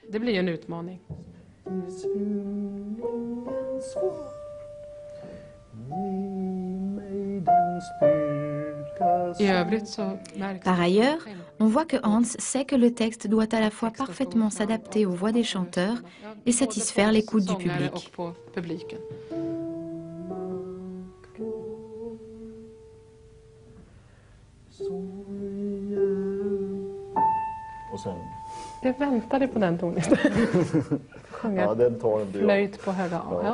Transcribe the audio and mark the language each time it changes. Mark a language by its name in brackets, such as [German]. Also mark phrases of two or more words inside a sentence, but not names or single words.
[French] Par ailleurs, on voit que Hans sait que le texte doit à la fois parfaitement s'adapter aux voix des chanteurs et satisfaire l'écoute du public. [Swedish] Jag väntade på den tonen. Ja, den tar en bra. Flöjt på höga A. Ja.